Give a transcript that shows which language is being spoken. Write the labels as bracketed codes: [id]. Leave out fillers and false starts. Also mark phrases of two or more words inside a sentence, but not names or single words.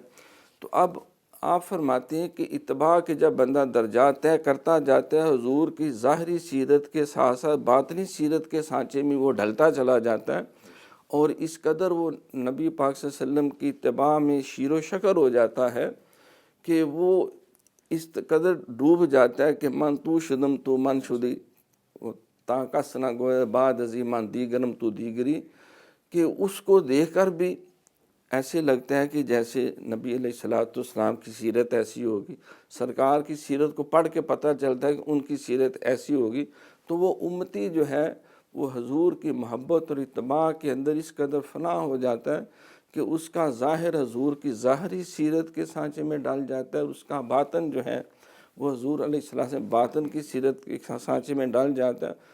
[ur] تو اب آپ فرماتے ہیں کہ اتباع کے جب بندہ درجات طے کرتا جاتا ہے، حضور کی ظاہری سیرت کے ساتھ ساتھ باطنی سیرت کے سانچے میں وہ ڈھلتا چلا جاتا ہے، اور اس قدر وہ نبی پاک صلی اللہ علیہ وسلم کی اتباع میں شیر و شکر ہو جاتا ہے کہ وہ اس قدر ڈوب جاتا ہے کہ [fa] من تو شدم تو من شدی تا کس نہ گوئے بعد ازی من دیگرم تو دیگری، [ur] کہ اس کو دیکھ کر بھی ایسے لگتا ہے کہ جیسے نبی علیہ الصلوۃ والسلام کی سیرت ایسی ہوگی، سرکار کی سیرت کو پڑھ کے پتہ چلتا ہے کہ ان کی سیرت ایسی ہوگی۔ تو وہ امتی جو ہے وہ حضور کی محبت اور اتباع کے اندر اس قدر فنا ہو جاتا ہے کہ اس کا ظاہر حضور کی ظاہری سیرت کے سانچے میں ڈال جاتا ہے، اس کا باطن جو ہے وہ حضور علیہ السلام سے باطن کی سیرت کے سانچے میں ڈال جاتا ہے۔